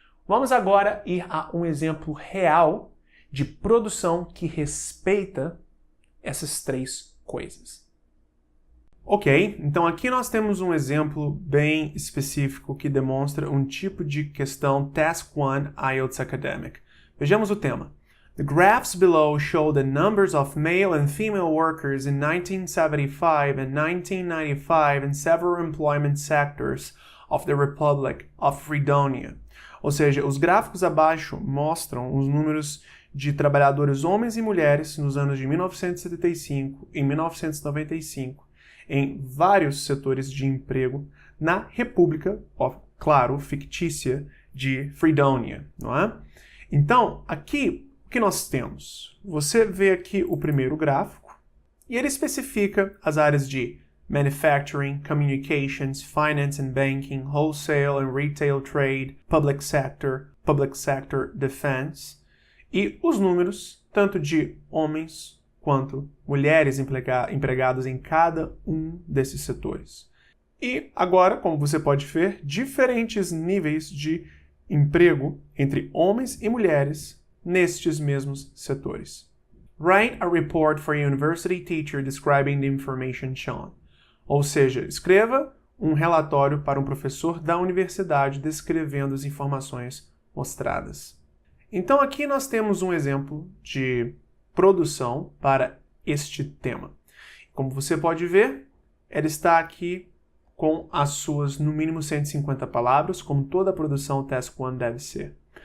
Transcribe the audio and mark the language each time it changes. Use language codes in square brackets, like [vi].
[pt] Vamos agora ir a um exemplo real de produção que respeita essas 3 coisas. Ok, então aqui nós temos um exemplo bem específico que demonstra um tipo de questão Task 1 IELTS Academic. Vejamos o tema. [en] The graphs below show the numbers of male and female workers in 1975 and 1995 in several employment sectors of the Republic of Fredonia. [pt] Ou seja, os gráficos abaixo mostram os números de trabalhadores homens e mulheres nos anos de 1975 e 1995 em vários setores de emprego na República, claro, fictícia, de Fredonia, não é? Então, aqui, o que nós temos? Você vê aqui o primeiro gráfico e ele especifica as áreas de [en] manufacturing, communications, finance and banking, wholesale and retail trade, public sector defense, [pt] e os números tanto de homens quanto mulheres empregadas em cada um desses setores. E agora, como você pode ver, diferentes níveis de emprego entre homens e mulheres nestes mesmos setores. [en] Write a report for a university teacher describing the information shown. [pt] Ou seja, escreva um relatório para um professor da universidade descrevendo as informações mostradas. Então aqui nós temos um exemplo de produção para este tema. Como você pode ver, ela está aqui com as suas, no mínimo, 150 palavras, como toda a produção Task 1 deve ser.